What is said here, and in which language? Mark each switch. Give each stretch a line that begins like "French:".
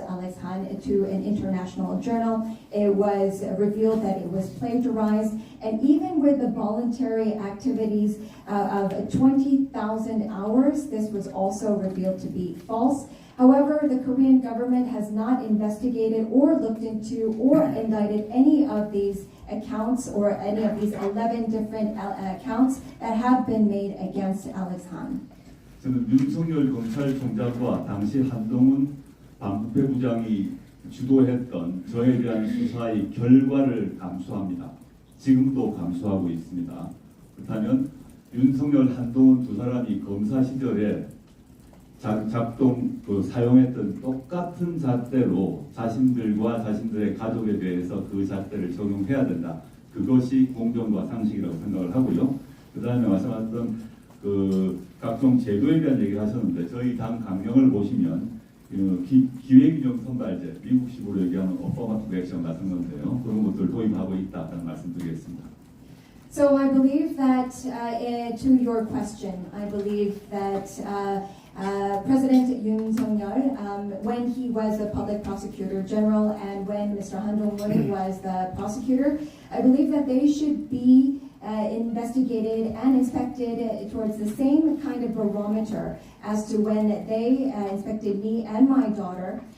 English: Alex Han to an international journal. It was revealed that it was plagiarized, and even with the voluntary activities of 20,000 hours, this was also revealed to be false. However, the Korean government has not investigated or looked into or indicted any of these accounts or any of these 11 different accounts that have been made against Alex Han.
Korean: 저는 윤석열 검찰총장과 당시 한동훈 반부패 부장이 주도했던 저에 대한 수사의 결과를 감수합니다. 지금도 감수하고 있습니다. 그렇다면 윤석열, 한동훈 두 사람이 검사 시절에 사용했던 똑같은 잣대로 자신들과 자신들의 가족에 대해서 그 잣대를 적용해야 된다. 그것이 공정과 상식이라고 생각을 하고요. 그 다음에 말씀하셨던 각종 제도에 대한 얘기를 하셨는데 저희 당 강령을 보시면 기획인용 선발제, 미국식으로 얘기하면 어퍼머티브 액션 같은 건데요. 그런 것들을 도입하고 있다는 말씀드리겠습니다.
English: So I believe that to your question, I believe that President Yoon Suk-yeol, when he was the public prosecutor general and when Mr. Han Dong-hoon was the prosecutor, I believe that they should be investigated and inspected towards the same kind of barometer as to when they inspected me and my daughter.